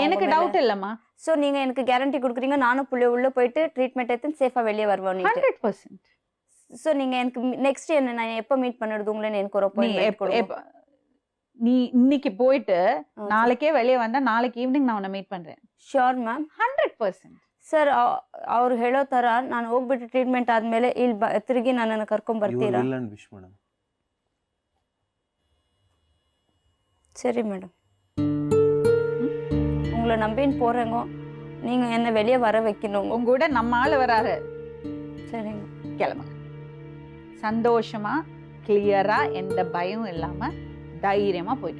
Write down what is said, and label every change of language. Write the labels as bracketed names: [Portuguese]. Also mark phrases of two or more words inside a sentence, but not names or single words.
[Tamil] எனக்கு டவுட் இல்லம்மா. சோ நீங்க எனக்கு கேரண்டி கொடுக்குறீங்க நானும் புள்ள உள்ள போயிட்டு ட்ரீட்மெண்ட் எடுத்து சேஃபா வெளியே வருவேன். 100%. சோ நீங்க எனக்கு நெக்ஸ்ட் என்ன நான் எப்ப மீட் பண்ணுறது உங்களை எனக்கு ஒரு நீ அப்பாயின்மெண்ட் கொடுங்க. நீ இன்னைக்கு போயிட்டு நாளைக்கே வெளியே வந்தா நாளைக்கு ஈவினிங் நான் உன்னை மீட் பண்றேன். [English] sure ma'am. 100%. [Kannada] ಸರ್ ಅವ್ರು ಹೇಳೋ ಥರ ನಾನು ಹೋಗ್ಬಿಟ್ಟು ಟ್ರೀಟ್ಮೆಂಟ್ ಆದಮೇಲೆ ಇಲ್ಲಿ ತಿರುಗಿ ನನ್ನನ್ನು ಕರ್ಕೊಂಡ್ [English] Your [Kannada] ಬರ್ತೀರಾ? [English] will and wish, madam. [Tamil] சரி மேடம், உங்களை நம்பின்னு போறேங்க, நீங்க என்ன வெளியே வர வைக்கணும். உங்க கூட நம்ம ஆளு வராரு. சரிங்க, கிளம்புங்க. சந்தோஷமா கிளியரா எந்த பயம் இல்லாம தைரியமா போயிட்டு